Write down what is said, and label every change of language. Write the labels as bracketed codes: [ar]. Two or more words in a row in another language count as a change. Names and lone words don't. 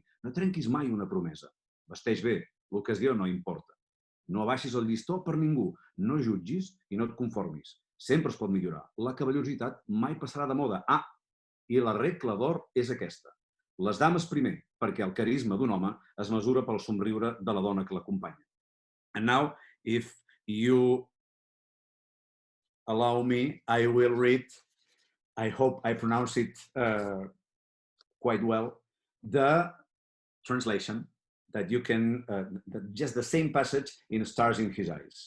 [ca] No trenquis mai una promesa. Vesteix bé, l'ocasió no importa. No abaixis el llistó per ningú. No jutgis i no et conformis. Sempre es pot millorar. La caballositat mai passarà de moda. Ah, i la regla d'or és aquesta. Les dames primer, perquè el carisma d'un home es mesura pel somriure de la dona que l'acompanya. [en] And now, if you allow me, I will read, I hope I pronounce it quite well, the translation that you can, just the same passage in Stars in His Eyes.